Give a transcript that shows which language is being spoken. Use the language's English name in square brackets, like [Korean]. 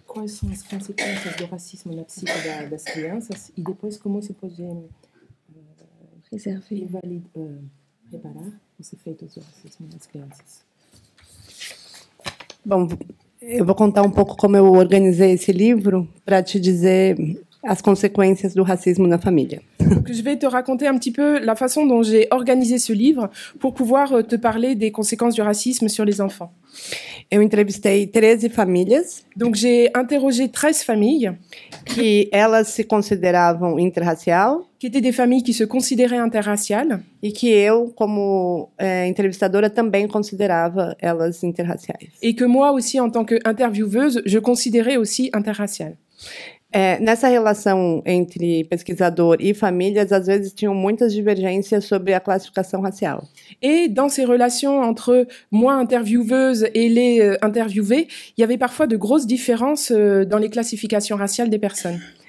[Portuguese] Quais são as consequências do racismo na psique das crianças e depois como se pode [French] préserver. [Portuguese] Reparar os efeitos do racismo nas crianças. Bom, eu vou contar um pouco como eu organizei esse livro para te dizer as consequências do racismo na família. [French] Donc, je vais te raconter un petit peu la façon dont j'ai organisé ce livre pour pouvoir te parler des conséquences du racisme sur les enfants. [Portuguese] Eu entrevistei 13 famílias. [French] Donc j'ai interrogé 13 familles [Portuguese] que elas se consideravam interracial [French] qui étaient des familles qui se considéraient interraciales [Portuguese] e que eu, como entrevistadora, também considerava elas interraciais. [French] et que moi aussi, en tant qu'intervieweuse, je considérais aussi interraciales. [Portuguese] Nessa relação entre pesquisador e famílias, às vezes tinham muitas divergências sobre a classificação racial. [French] Et dans ces relations entre moi, intervieweuse, et les interviewés, il y avait parfois de grosses différences dans les classifications raciales des personnes.